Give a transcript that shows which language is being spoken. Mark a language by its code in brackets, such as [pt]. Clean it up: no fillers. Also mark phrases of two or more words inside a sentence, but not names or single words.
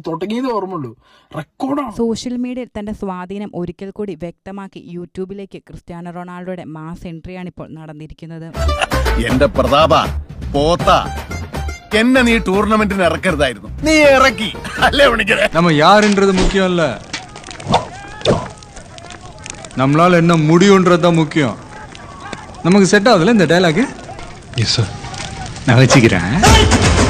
[ml] തുടങ്ങിയത് ഓർമ്മയുള്ളൂ. റെക്കോർഡാണ്. സോഷ്യൽ മീഡിയയിൽ തന്റെ സ്വാധീനം ഒരിക്കൽ കൂടി വ്യക്തമാക്കി യൂട്യൂബിലേക്ക് ക്രിസ്ത്യാനോ റൊണാൾഡോയുടെ മാസ് എൻട്രിയാണ് ഇപ്പോൾ നടന്നിരിക്കുന്നത്. എന്റെ പ്രതാപ പോത്ത എന്നെ നീ ടൂർണമെന്റിന് ഇറക്കരുതായിരുന്നു. നീ ഇറക്കി അല്ലേ വിളിക്കണേ. [ta] நம்ம யாருன்றது முக்கியம் இல்ல, நம்மளால என்ன முடியும்ன்றது தான் முக்கியம். நமக்கு செட் ஆகுதுல இந்த டயலாக். [en] yes sir, [ta] நான் வச்சுக்கிறேன்.